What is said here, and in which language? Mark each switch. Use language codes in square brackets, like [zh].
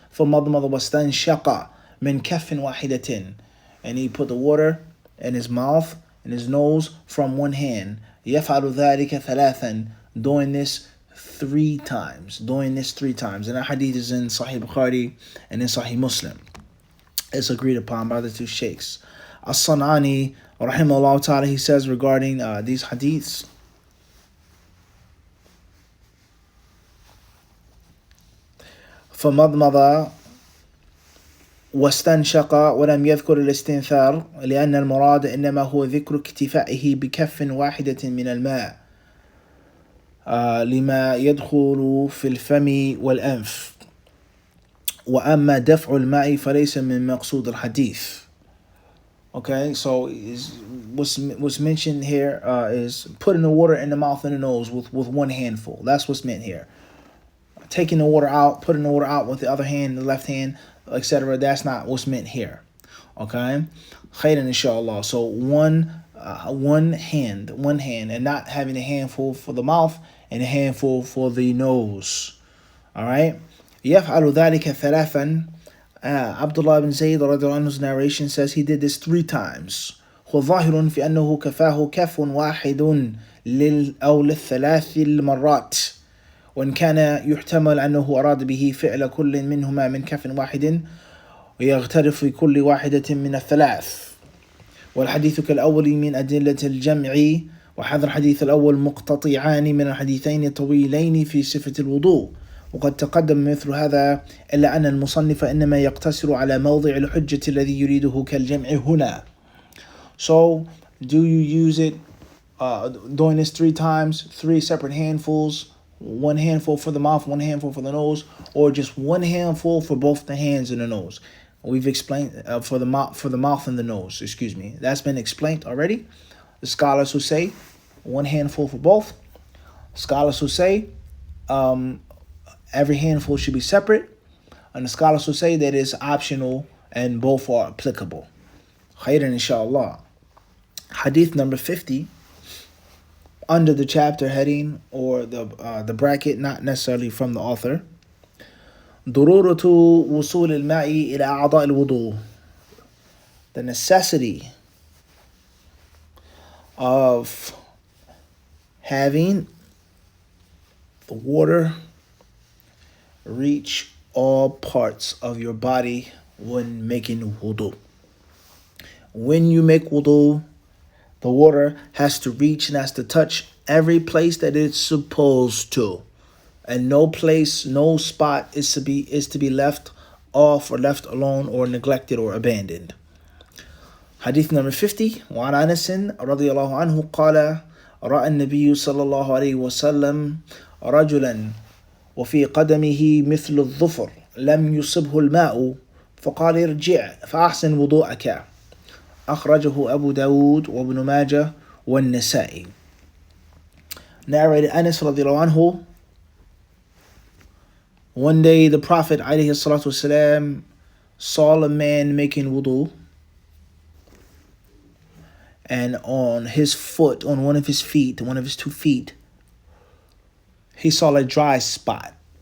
[ar] فَمَضْمَضَ وَاسْتَنْشَقَ مِنْ كَفٍ وَاحِدَةٍ, [en] and he put the water in his mouth and his nose from one hand. [ar] يَفْعَلُ ذَلِكَ ثَلَاثًا, [en] doing this three times. And that hadith is in Sahih Bukhari and in Sahih Muslim. It's agreed upon by the two sheikhs. As-San'ani rahimahullah ta'ala, he says regarding these hadiths, [ar] فَمَضْمَضَ وَاسْتَنْشَقَ وَلَمْ يَذْكُرِ الْإِسْتِنْثَارِ لِأَنَّ الْمُرَادَ إِنَّمَا هُوَ ذِكْرُ اكْتِفَائِهِ بِكَفٍ واحدة من الماء لما يدخل في الفم والأنف وأما دفع الماء فليس من مقصود الحديث. [en] Okay, so what's mentioned here is putting the water in the mouth and the nose with one handful. That's what's meant here. Taking the water out, putting the water out with the other hand, the left hand, etc. That's not what's meant here. Okay, [ar] khairan inshallah. [en] So one hand, and not having a handful for the mouth and a handful for the nose. All right. [ar] يفعل ذلك ثلاثا. [en] Abdullah bin Zayd radiallahu anhu's narration says he did this three times. [ar] هو ظاهر في أنه كفاه كف واحد أو للثلاث المرات، وإن كان يحتمل أنه أراد به فعل كل منهما من كف واحد ويغترف في كل واحدة من الثلاث. والحديث كالأول من أدلة الجمع وهذا الحديث الأول مقتطعان من الحديثين الطويلين في صفة الوضوء وقد تقدم مثل هذا إلا أن المصنف إنما يقتصر على موضع الحجة الذي يريده كالجمع هنا. [en] So, do you use it doing this 3 times, 3 separate handfuls, 1 handful for the mouth, 1 handful for the nose, or just 1 handful for both the hands and the nose? We've explained for the mouth and the nose, excuse me. That's been explained already. The scholars who say 1 handful for both. Scholars who say every handful should be separate. And the scholars who say that it's optional and both are applicable. [ar] Khairan inshallah. [en] Hadith number 50, under the chapter heading or the bracket, not necessarily from the author. [ar] ضرورة وصول الماء إلى أعضاء الوضوء. [en] The necessity of having the water reach all parts of your body when making wudu. When you make wudu, the water has to reach and has to touch every place that it's supposed to. And no place, no spot is to be left off or left alone or neglected or abandoned. Hadith number 50. [ar] وعن أنس رضي الله عنه قال رأى النبي صلى الله عليه وسلم رجلا وفي قدمه مثل الظفر لم يصبه الماء فقال ارجع فأحسن وضوءك. أخرجه أبو داود وابن ماجه والنسائي. [en] Narrated Anas radiallahu anhu. One day the Prophet alayhi salatu wasalam saw a man making wudu, and on his foot, on one of his feet, one of his 2 feet, he saw a dry spot.